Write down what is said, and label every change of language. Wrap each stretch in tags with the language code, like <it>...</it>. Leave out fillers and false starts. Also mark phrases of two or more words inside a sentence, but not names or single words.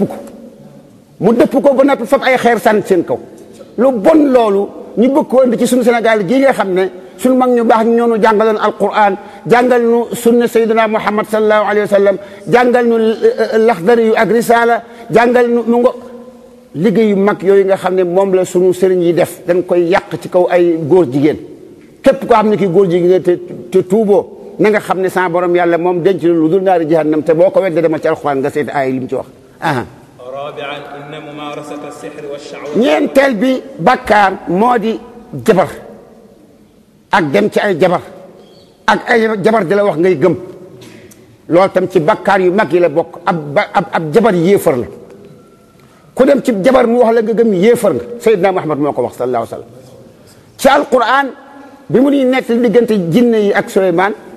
<wo>dëpp ko ba noppi fab ay xeer sànni seen kaw lu bon loolu ñu bëgg ko indi ci sunu Sénégal gii nga xam ne sunu mag ñu baax ñoo nu jàngaloon alquran jàngal nu sunna sayyidina Muhammad</wo> <ar>صلى الله عليه وسلم</ar> <wo>jàngal nu laxdari yu ak risala jàngal nu mu ngo liggéey yu mag yooyu nga xam ne moom la sunu sëriñ yi def dañ koy yàq ci kaw ay góor jigéen képp koo xam ne kii góor jigéen te tuuboo na nga xam ne sa borom yàlla moom denc lu dul naari jahannam te boo ko wedde demal ci alxuraan nga seeti ay li mu ci wax</wo> <ar>رابعا إن ممارسة السحر والشعوذة</ar> <wo>ñeenteel bi bakkaar moo di jabar ak dem ci ay jabar ak ay jabar di la wax ngay gëm loolu tam ci bakkaar yu mag yi la bokk ab jabar yéefar la ku dem ci jabar mu wax la nga gëm yéefar nga Seydina Muhammad moo ko wax</wo> <ar>صلى الله عليه وسلم</ar> <wo>ci alquran bi mu ñuy nekk diggante jinne yi ak Suleymaan</wo>